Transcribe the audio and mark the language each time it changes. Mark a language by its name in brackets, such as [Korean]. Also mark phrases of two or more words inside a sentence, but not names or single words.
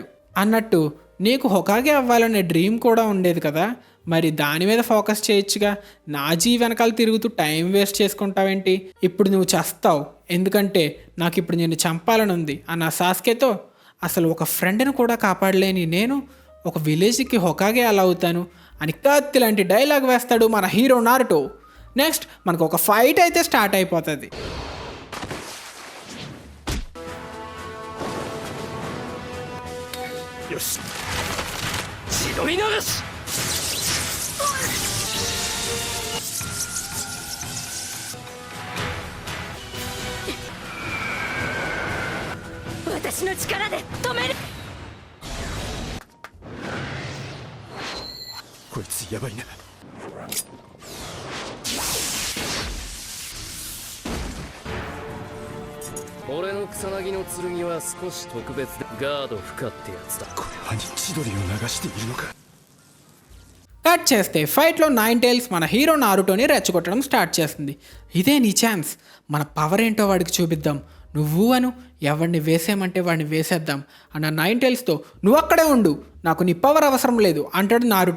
[Telugu] అన్నట్టు నీకు హొకాగే అవ్వాలనే డ్రీమ్ కూడా ఉండేది కదా, మరి దాని మీద ఫోకస్ చేయొచ్చుగా, నా వెనకాల తిరుగుతూ [English] time waste [Telugu] చేసుకుంటావేంటి, ఇప్పుడు నువ్వు చస్తావు ఎందుకంటే నాకు ఇప్పుడు నిన్ను చంపాలని ఉంది అన్న సాస్కేతో అసలు ఒక ఫ్రెండ్ని కూడా కాపాడలేని నేను ఒక విలేజ్కి హొకాగే అలా అవుతాను అని కత్తి లాంటి డైలాగ్ వేస్తాడు మన హీరో నారుటో. నెక్స్ట్ మనకు ఒక ఫైట్ అయితే స్టార్ట్ అయిపోతుంది. [Japanese] よし、血のみ流し。私の力で止める。こいつやばいな。俺の草薙の剣は少し特別でガード不可ってやつだ。これは千鳥を流しているのか。 [Telugu] కట్ చేస్తే ఫైట్లో నైన్ టైల్స్ మన హీరో నారుటోని రెచ్చగొట్టడం స్టార్ట్ చేస్తుంది. ఇదే నీ ఛాన్స్, మన పవర్ ఏంటో వాడికి చూపిద్దాం, నువ్వు అను ఎవరిని వేసేయమంటే వాడిని వేసేద్దాం అన్న నైన్ టైల్స్తో నువ్వు అక్కడే ఉండు, నాకు నీ పవర్ అవసరం లేదు అంటాడు నారుటో.